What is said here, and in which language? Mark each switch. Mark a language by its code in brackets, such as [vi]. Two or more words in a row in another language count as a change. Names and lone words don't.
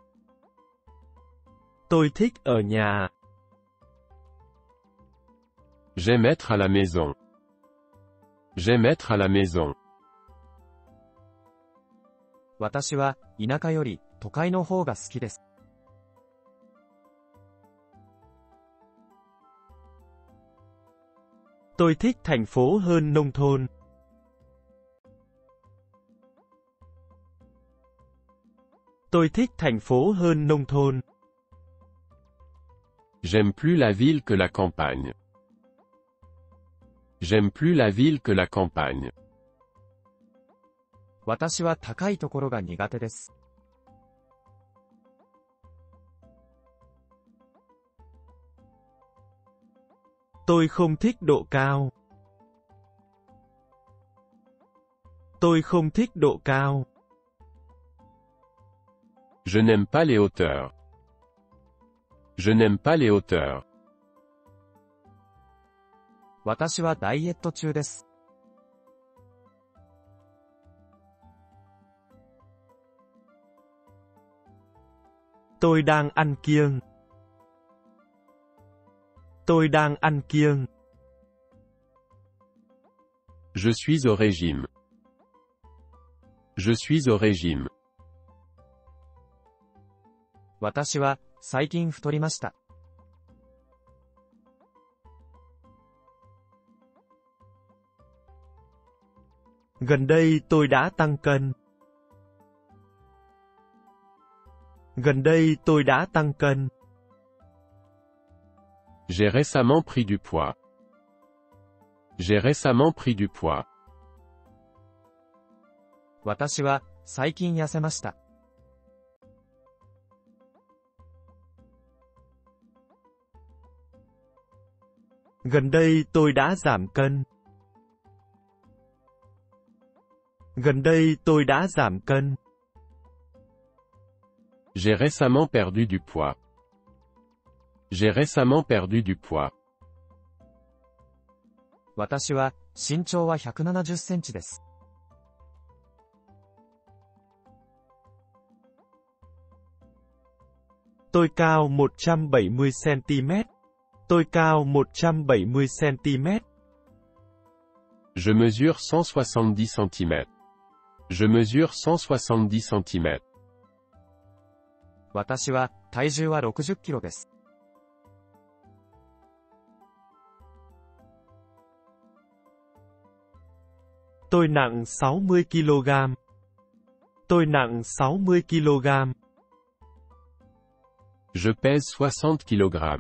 [vi] Tôi thích ở nhà. [fr] J'aime être à la maison. J'aime être à la maison. [ja] 私は田舎より都会の方が好きです。 [vi] Tôi thích thành phố hơn nông thôn. Tôi thích thành phố hơn nông thôn. [fr] J'aime plus la ville que la campagne. J'aime plus la ville que la campagne. [ja] 私は高いところが苦手です。 [vi] Tôi không thích độ cao. Tôi không thích độ cao. [fr] Je n'aime pas les hauteurs. Je n'aime pas les hauteurs. [ja] 私はダイエット中です。 [vi] Tôi đang ăn kiêng. Tôi đang ăn kiêng. [fr] Je suis au régime. Je suis au régime. [ja] 私は最近太りました。 [vi] Gần đây tôi đã tăng cân. Gần đây tôi đã tăng cân. [fr] J'ai récemment pris du poids. J'ai récemment pris du poids. [ja] 私は最近痩せました。 [vi] Gần đây tôi đã giảm cân. Gần đây tôi đã giảm cân. [fr] J'ai récemment perdu du poids. J'ai récemment perdu du poids. [ja] 私は身長は170センチです。 [vi] Tôi cao 170 cm. Tôi cao 170 cm. [fr] Je mesure 170 cm. Je mesure 170 cm. [ja] 私は体重は60キロです。 [vi] Tôi nặng 60 kg. Tôi nặng 60 kg. [fr] Je pèse 60 kg.